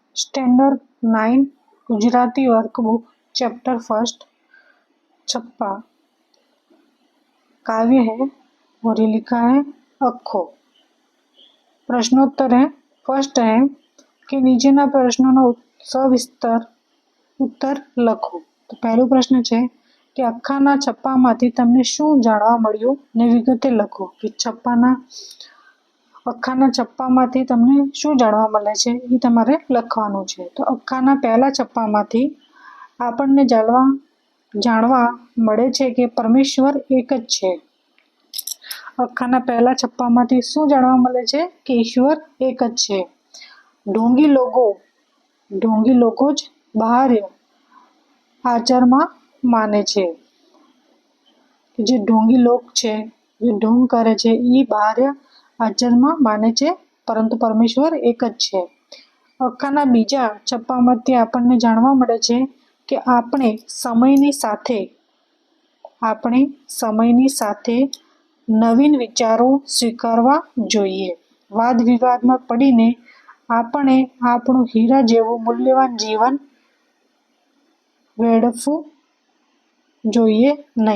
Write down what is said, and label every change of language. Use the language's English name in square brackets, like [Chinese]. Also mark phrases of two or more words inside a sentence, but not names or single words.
[English] Standard 9 Gujarati workbook chapter first [Hindi] छप्पा काव्य है और ये लिखा है अखो। प्रश्नोत्तर है। [Gujarati] फर्स्ट [Hindi] है कि [Gujarati] નીચેના પ્રશ્નો સવિસ્તર ઉત્તર લખો। તો પહેલો પ્રશ્ન [Hindi] है कि [Gujarati] અખાના છપ્પામાંથી તમને શું જાણવા મળ્યું ને વિગતે લખો। કે અખાના છપ્પામાંથી તમને શું જાણવા મળે છે એ તમારે લખવાનું છે। તો અખાના પહેલા છપ્પામાંથી આપણને જાણવા મળે છે કે પરમેશ્વર એક જ છે। અખાના પહેલા છપ્પામાંથી શું જાણવા મળે છે કે ઈશ્વર એક જ છે। ઢોંગી લોકો જ બાહ્ય આચારમાં માને છે। જે ઢોંગી લોક છે, જે ઢોંગ કરે છે ઈ બાહ્ય આચરણમાં માને છે, પરંતુ પરમેશ્વર એક જ છે। અખાના બીજા છપ્પામાંથી આપણને જાણવા મળે છે કે આપણે સમયની સાથે નવીન વિચારો સ્વીકારવા જોઈએ। વાદ વિવાદમાં પડીને આપણે આપણું હીરા જેવું મૂલ્યવાન જીવન વેડફવું જોઈએ નહીં।